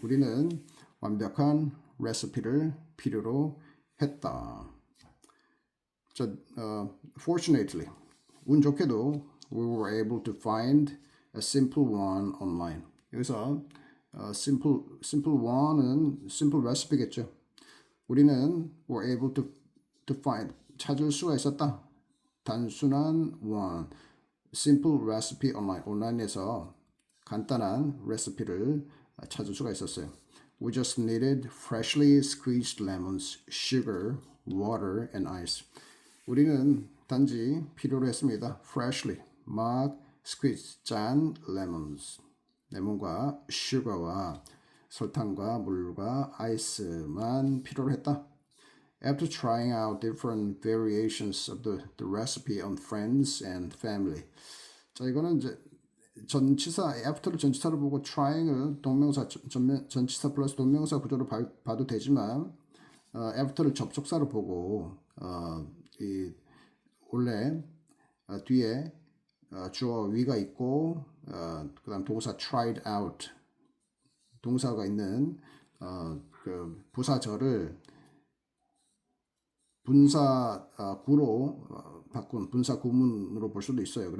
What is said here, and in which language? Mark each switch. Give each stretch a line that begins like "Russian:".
Korean: 우리는 완벽한 레시피를 필요로 했다.
English: 자, fortunately,
Korean: 운 좋게도
English: we were able to find a simple one online.
Korean: 여기서 simple one은 simple recipe겠죠. 우리는 were able to find 찾을 수가 있었다. 단순한 one, simple recipe online. 온라인에서 간단한 레시피를 찾을 수가 있었어요.
English: We just needed freshly squeezed lemons, sugar, water, and ice.
Korean: 우리는 단지 필요로 했습니다. freshly, 막 squeeze, 짠 lemons. 레몬과 sugar와 설탕과 물과 아이스만 필요로 했다.
English: After trying out different variations of the recipe on friends and family.
Korean: 자, 이거는 이제 전치사 after를 전치사로 보고 trying을 동명사 전치사 플러스 동명사 구조로 봐도 되지만 after를 접속사로 보고 이 원래 뒤에 주어 위가 있고 그다음 동사 tried out 동사가 있는 그 부사절을 분사 구로 바꾼 분사 구문으로 볼 수도 있어요.